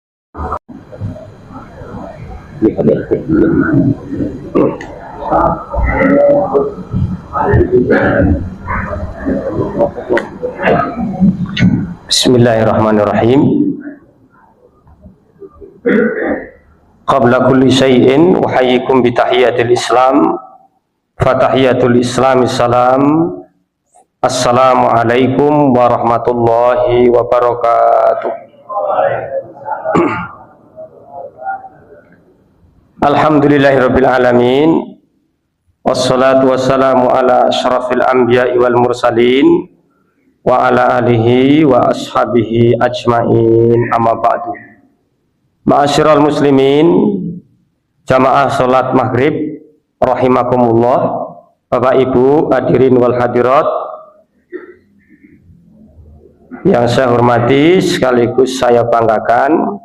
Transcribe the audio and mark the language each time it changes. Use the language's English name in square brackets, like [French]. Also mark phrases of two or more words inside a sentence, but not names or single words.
[Arabic] Bismillahirrahmanirrahim. قبل كل شيء أحييكم بتحية الإسلام. فتحية الإسلام سلام. السلام عليكم ورحمة الله وبركاته. الحمد لله رب العالمين. والصلاة والسلام على أشرف الأنبياء والمرسلين وعلى آله وأصحابه أجمعين، أما بعد. معاشر المسلمين, [Indonesian] jamaah salat maghrib rahimakumullah, Bapak Ibu [Arabic] الحاضرين والحاضرات [Indonesian] yang saya hormati sekaligus saya banggakan.